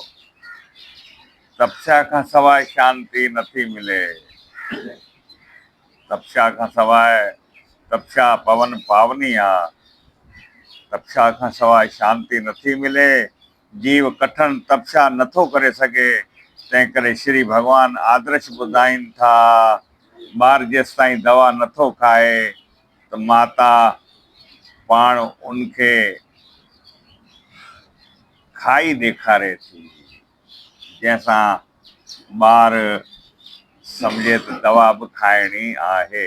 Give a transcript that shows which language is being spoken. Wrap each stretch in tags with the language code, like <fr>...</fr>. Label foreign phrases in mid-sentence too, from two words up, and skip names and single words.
<sd>तपस्या खां सवाइ शांती नथी मिले। तपस्या पवन पावनी आहे। तपस्या खां सवाइ शांती नथी मिले। जीव कठिन तपस्या नथो करे सघे, तंहिं करे श्री भॻवान आदर्श ॿुधाइनि था। ॿार जेसि ताईं दवा नथो खाए त माता पाण उनखे खाई ॾेखारे थी, जंहिंसां ॿार सम्झे त दवा बि खाइणी आहे।</sd>